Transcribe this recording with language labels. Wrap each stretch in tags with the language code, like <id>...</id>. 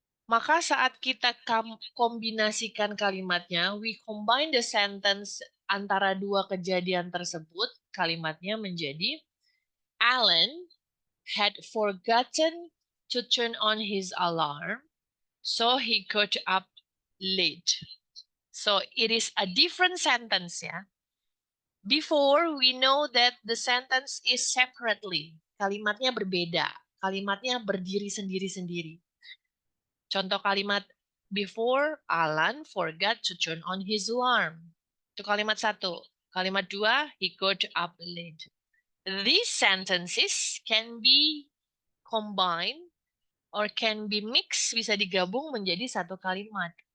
<id>Maka saat kita kombinasikan kalimatnya,</id> <en>we combine the sentence</en> <id>antara dua kejadian tersebut, kalimatnya menjadi</id> <en>Alan had forgotten to turn on his alarm, so he got up late. So it is a different sentence ya. Before we know that the sentence is separately.</en> <id>Kalimatnya berbeda. Kalimatnya berdiri sendiri-sendiri. Contoh kalimat</id> <en>before Alan forgot to turn on his alarm.</en> <id>Itu kalimat satu. Kalimat dua,</id> <en>he got up late. These sentences can be combined or can be mixed,</en> <id>bisa digabung menjadi satu kalimat.</id>